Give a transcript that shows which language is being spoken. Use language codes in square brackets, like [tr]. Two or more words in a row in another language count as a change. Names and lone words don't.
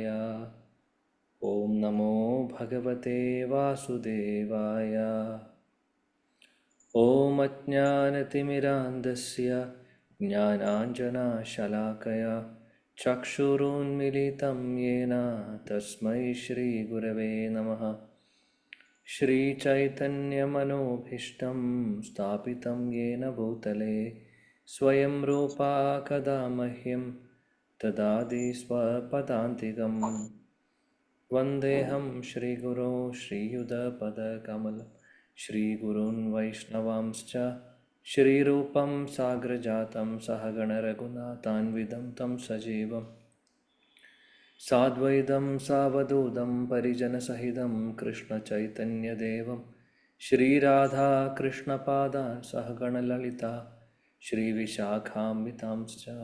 [sa] ॐ नमो भगवते वासुदेवाय. ॐ अज्ञानतिमिरान्धस्य ज्ञानाञ्जनशलाकया चक्षुरुन्मीलितं येन तस्मै श्रीगुरवे नमः. श्रीचैतन्यमनोभीष्टं स्थापितं येन भूतले स्वयं रूपा कदा मह्यं ददाति स्वपदान्तिकं। वन्देऽहं श्रीगुरो श्रीयुतपदकमलं श्रीगुरून् वैष्णवांश्च श्रीरूपं साग्रजातं सहगणरघुनाथान्वितं तं सजीवम् साद्वैतं सावधूतं परिजनसहितं कृष्णचैतन्यदेवं श्रीराधाकृष्णपादान् सहगणललिता श्रीविशाखान्वितांश्च।